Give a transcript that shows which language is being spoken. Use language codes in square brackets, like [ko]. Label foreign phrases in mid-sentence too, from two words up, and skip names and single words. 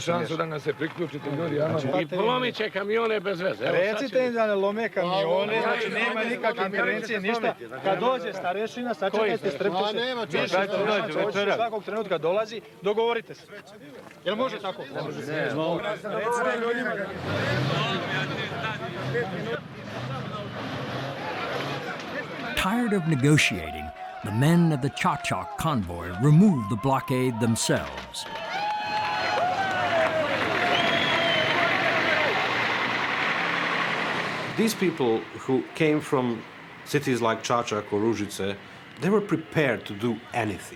[sr] Imate šansu da nas se priključite ljudi, I polomit će kamione bez veze. Recite im da ne lome kamione, znači nema nikakve intervencije, ništa. Kad dođe starešina, sačekajte, strpite se. Svakog trenutka dolazi, dogovorite se. Jel može tako? Ne. [en] Tired of negotiating, the men of the Chachak convoy removed the blockade themselves. These people who came from cities like Čačak or Ružice, they were prepared to do anything.